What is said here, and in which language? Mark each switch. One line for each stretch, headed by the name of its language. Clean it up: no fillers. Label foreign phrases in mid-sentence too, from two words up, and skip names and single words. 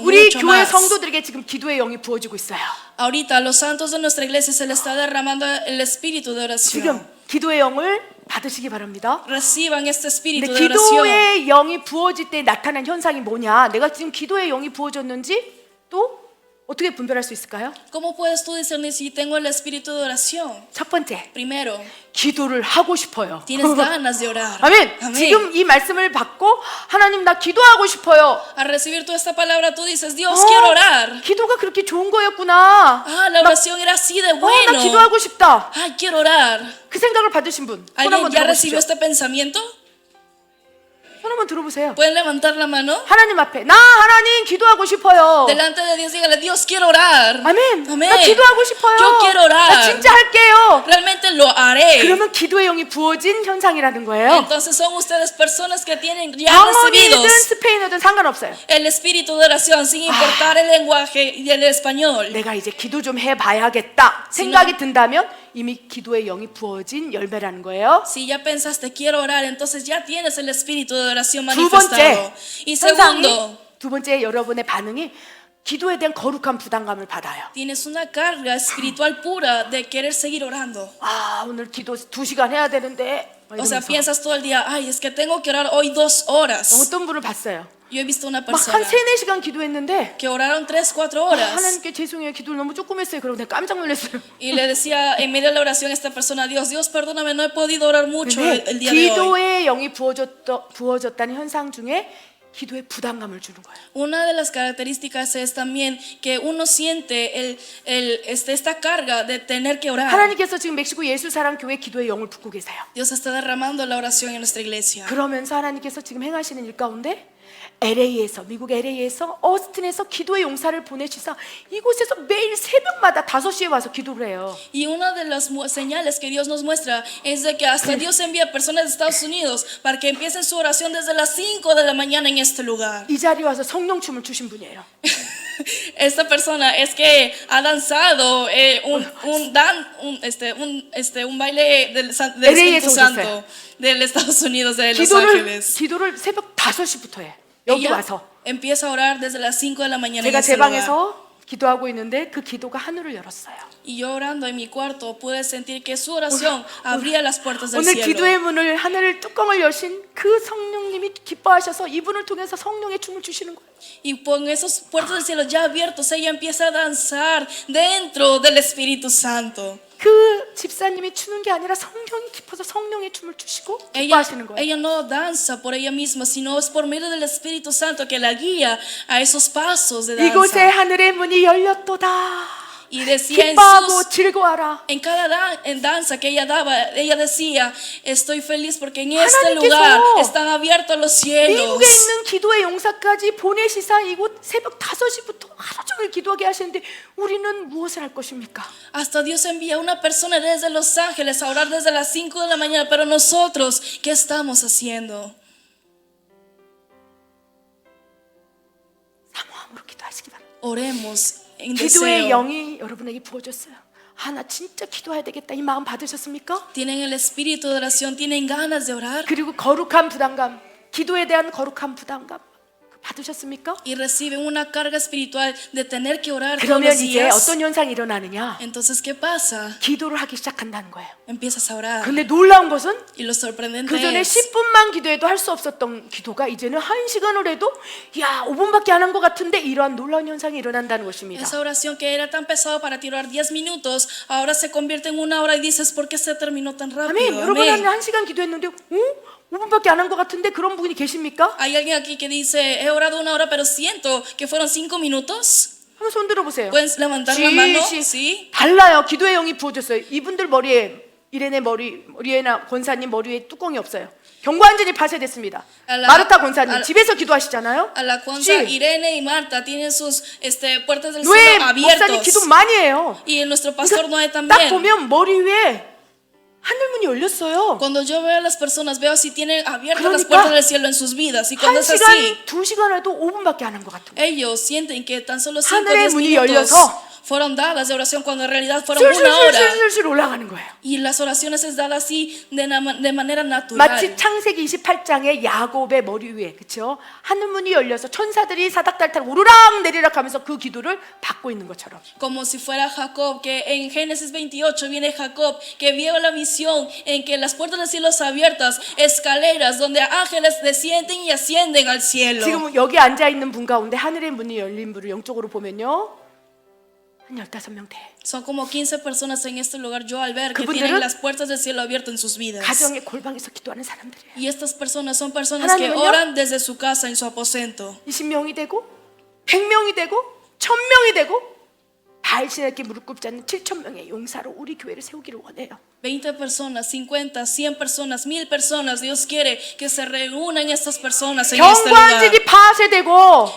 Korean: 우리
Spanish: mucho
Korean: 교회
Spanish: más.
Korean: 성도들에게 지금 기도의 영이 부어지고 있어요.
Spanish: Ahorita a los santos de nuestra iglesia se les está derramando el espíritu de
Korean: 지금
Spanish: oración.
Korean: 기도의 영을 받으시기 바랍니다.
Spanish: Reciban este espíritu
Korean: 근데
Spanish: de oración.
Korean: 기도의 영이 부어질 때 나타난 현상이 뭐냐? 내가 지금 기도의 영이 부어졌는지 또 어떻게 분별할 수 있을까요?
Spanish: ¿Cómo puedes tú discernir si tengo el espíritu de oración?
Korean: 첫 번째,
Spanish: Primero,
Korean: 기도를 하고 싶어요.
Spanish: tienes ganas de orar.
Korean: 아멘.
Spanish: Amén.
Korean: 지금 이 말씀을 받고 하나님 나 기도하고 싶어요.
Spanish: Al recibir tú esta palabra, tú dices, Dios, quiero orar.
Korean: 기도가 그렇게 좋은 거였구나.
Spanish: Ah, la oración era así de
Korean: 나
Spanish: bueno.
Korean: 기도하고 싶다.
Spanish: Ay, quiero orar.
Korean: 그 생각을 받으신 분, 손
Spanish: ¿Alguien
Korean: 한번
Spanish: ya
Korean: 들어보시죠.
Spanish: recibió este pensamiento?
Korean: 손 한번 들어보세요.
Spanish: ¿Pueden levantar la mano?
Korean: 하나님 앞에 나 하나님 기도하고 싶어요.
Spanish: Delante de Dios, dígale, Dios, quiero orar.
Korean: 아멘.
Spanish: Amén.
Korean: 나 기도하고 싶어요.
Spanish: Yo quiero orar.
Korean: 나 진짜 할게요.
Spanish: Realmente lo haré.
Korean: 그러면 기도의 영이 부어진 현상이라는 거예요.
Spanish: Entonces son ustedes personas que tienen ya
Korean: 영어이든
Spanish: recibidos
Korean: 스페인어든 상관없어요.
Spanish: el espíritu de oración sin importar el lenguaje y el español.
Korean: 내가 이제 기도 좀 해봐야겠다 생각이 든다면 이미 기도의 영이 부어진 열매라는 거예요.
Spanish: Si ya pensaste quiero orar, entonces ya tienes el espíritu de oración
Korean: 두 번째,
Spanish: manifestado. Y segundo,
Korean: 두 번째 여러분의 반응이 기도에 대한 거룩한 부담감을 받아요.
Spanish: tienes una carga espiritual pura de querer seguir orando.
Korean: 아 오늘 기도 2시간 해야 되는데 막
Spanish: O sea,
Korean: 이러면서.
Spanish: piensas todo el día, ay, es que tengo que orar hoy 2 horas.
Korean: 어떤 분을 봤어요.
Spanish: Yo he visto una
Korean: 막
Spanish: persona
Korean: 한 3-4시간 기도했는데
Spanish: que oraron 3-4 horas.
Korean: 하나님께 죄송해요. 기도를 너무 조금 했어요. 그러고 내가 깜짝 놀랐어요.
Spanish: Y le decía en medio de la oración a esta persona, Dios, perdóname, no he podido orar mucho el día de hoy.
Korean: 기도의 영이 부어졌다는 현상 중에 기도에 부담감을 주는 거예요.
Spanish: Una de las características es también que uno siente esta carga de tener que orar.
Korean: 하나님께서 지금 멕시코 예수사랑교회 기도의 영을 붓고 계세요.
Spanish: Dios está derramando la oración en nuestra iglesia.
Korean: 그러면서 하나님께서 지금 행하시는 일 가운데 LA에서 미국 LA에서 어스틴에서 기도의 용사를 보내시사 이곳에서 매일 새벽마다 5시에 와서 기도를 해요.
Spanish: Y una de las señales que Dios nos muestra es de que hasta Dios envía personas de Estados Unidos para que empiecen su oración desde las 5 de la mañana en este lugar.
Korean: 이 자리에 와서 성령춤을 추신 분이에요.
Spanish: Esta persona es que ha danzado un baile del Espíritu Santo del Estados Unidos, de Los Ángeles.
Korean: 기도를 새벽 5시부터 해. 여기
Spanish: Ella
Korean: 와서
Spanish: empieza a orar desde las 5 de la mañana en
Korean: 제가
Spanish: este
Korean: 제
Spanish: lugar.
Korean: 방에서 기도하고 있는데 그 기도가 하늘을 열었어요.
Spanish: Y yo orando en mi cuarto pude sentir que su oración abría las puertas del
Korean: 오늘
Spanish: cielo.
Korean: 기도의 문을 하늘을 뚜껑을 여신 그 성령님이 기뻐하셔서 이분을 통해서 성령의 춤을 주시는 거예요.
Spanish: Y con esas puertas del cielo ya abiertos, ella empieza a danzar dentro del Espíritu Santo.
Korean: 그 집사님이 추는 게 아니라 성령이 깊어서 성령의 춤을 추시고 기뻐하시는 거예요.
Spanish: Ella no danza por ella misma, sino es por medio del Espíritu Santo que la guía a esos pasos de
Korean: 이곳에
Spanish: danza.
Korean: 하늘의 문이 열렸도다.
Spanish: Y decía
Korean: 기뻐하고 즐거워하라.
Spanish: en cada en danza que ella daba, ella decía, estoy feliz porque en este
Korean: 하나님께서
Spanish: lugar están abiertos los cielos.
Korean: 미국에 있는 기도의 용사까지 보내시사 이곳 새벽 5시부터 하루 종일 기도하게 하시는데 우리는 무엇을 할 것입니까?
Spanish: Hasta Dios envía a una persona desde Los Ángeles a orar desde las 5 de la mañana, pero nosotros, ¿qué estamos haciendo?
Korean: 사모함으로 기도하시기 바랍니다.
Spanish: Oremos en
Korean: 기도의
Spanish: deseo.
Korean: 영이 여러분에게 부어졌어요. 나 진짜 기도해야 되겠다 이 마음 받으셨습니까?
Spanish: Tienen el espíritu de oración, tienen ganas de orar
Korean: 그리고 거룩한 부담감, 기도에 대한 거룩한 부담감 받으셨습니까?
Spanish: y reciben una carga espiritual de tener que orar todos
Korean: 그러면
Spanish: los
Korean: 이제
Spanish: días.
Korean: 어떤 현상이 일어나느냐?
Spanish: Entonces, ¿qué pasa?
Korean: 기도를 하기 시작한다는 거예요.
Spanish: Empiezas a orar.
Korean: 근데 놀라운 것은
Spanish: Y lo sorprendente
Korean: 그 전에
Spanish: es
Korean: 10분만 기도해도 할 수 없었던 기도가 이제는 1시간을 해도 5분밖에 안 한 것 같은데 이러한 놀라운 현상이 일어난다는 것입니다.
Spanish: esa oración que era tan pesado para tirar 10 minutos, ahora se convierte en 1 hora y dices, ¿por qué se terminó tan
Korean: 아멘.
Spanish: rápido?
Korean: 여러분 한
Spanish: Amén.
Korean: 1시간 기도했는데 5분밖에 안 한 것 같은데 그런 분이 계십니까?
Spanish: Hay alguien aquí que dice, he orado 1 hora, pero siento que fueron 5 minutos. 한번 손 들어보세요. ¿Pueden levantar la mano? Sí.
Korean: 달라요. 기도의 영이 부어졌어요. 이분들 머리에 이레네 머리에나 권사님 머리에 뚜껑이 없어요. 경관전이 파쇄됐습니다. 마르타 권사님 집에서 기도하시잖아요.
Spanish: A la Consa, Sí. Irene y Marta tienen sus puertas del
Korean: 노예
Spanish: cielo
Korean: 목사님
Spanish: abiertos.
Korean: 기도 많이 해요.
Spanish: Y nuestro pastor Noé
Korean: 딱
Spanish: también.
Korean: 보면 머리 위에 하늘문이 열렸어요.
Spanish: Cuando yo veo a las personas, veo si tienen abiertas las
Korean: 그러니까
Spanish: puertas del cielo en sus vidas. Y cuando es así,
Korean: 1시간, 2시간 해도 5분밖에 안 한 것 같은 거예요.
Spanish: ellos sienten que tan solo 5 o
Korean: 하늘의
Spanish: 10
Korean: 문이
Spanish: minutos
Korean: 열려서
Spanish: fueron dadas de oración cuando en realidad fueron 1 hora.
Korean: 술술술술술 올라가는 거예요.
Spanish: Y las oraciones es dada así de manera natural.
Korean: 마치 창세기 28장의 야곱의 머리 위에 그렇죠? 하늘문이 열려서 천사들이 사닥달달 오르락 내리락 하면서 그 기도를 받고 있는 것처럼.
Spanish: Como si fuera Jacob, que en Génesis 28 viene Jacob, que vio la visión en que las puertas del cielo son abiertas, escaleras donde ángeles descienden y ascienden al cielo.
Korean: 지금 여기 앉아 있는 분 가운데 하늘의 문이 열린 분을 영적으로 보면요. 한 15명 돼.
Spanish: Son como 15 personas en este lugar, yo al ver que
Korean: 그분들은
Spanish: tienen las puertas del cielo abiertas en sus vidas.
Korean: 가정의 골방에서 기도하는 사람들이에요.
Spanish: Y estas personas son personas que
Korean: 하나님은요?
Spanish: oran desde su casa, en su aposento.
Korean: 20명이 되고 100명이 되고 1000명이 되고 바알신에게 무릎 꿇지 않는 7,000명의 용사로 우리 교회를 세우기를 원해요.
Spanish: 20 personas, 50, 100 personas, 1000 personas. Dios quiere que se reúnan estas personas en este lugar.
Korean: 경관질이 파쇄되고